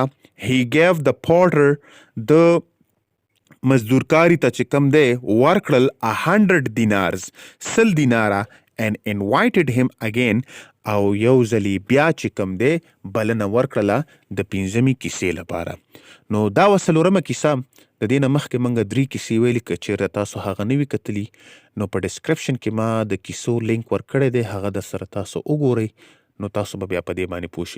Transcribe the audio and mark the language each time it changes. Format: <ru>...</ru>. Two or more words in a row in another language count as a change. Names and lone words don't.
<en>He gave the porter</en> <ps>د مزدورکاری ته چې کم دی ورکړل 100 dinars 100 دیناره</ps> <en>and invited him again</en> <ps>او یو ځلی بیا چې کم دی بلنه ورکړله د 5مې کیسې لپاره. نو دا وه څلورمه کیسه. د دې نه مخکې موږ 3 کیسې ویلي، که چېرته تاسو هغه نه وي کتلي نو په ډسکرپشن کې ما د کیسو لینک ورکړی دی، هغه در سره تاسو وګورئ نو تاسو به بیا په دې باندې پوه شئ.</ps>